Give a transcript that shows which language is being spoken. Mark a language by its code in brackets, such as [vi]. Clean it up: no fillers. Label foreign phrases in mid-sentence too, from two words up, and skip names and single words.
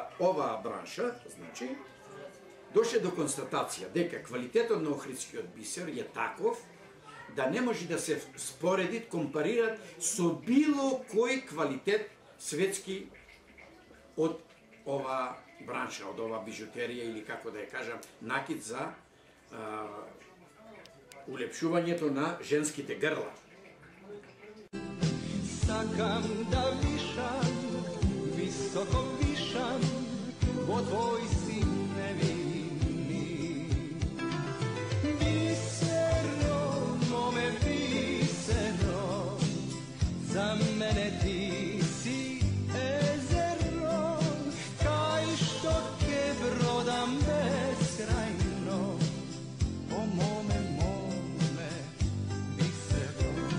[mk] оваа бранша, значи, доше до констатација дека квалитетот на Охридскиот бисер е таков да не може да се спореди, компарират со било кој квалитет светски од ова бранша, од ова бижутерија или како да ја кажам, накид за улепшувањето на женските грла. Сакам да вишам, високо вишам, по твој си невини. Бисеро, моме бисеро, за мене ти си езеро, кај што ќе бродам бескрајно, о моме бисеро.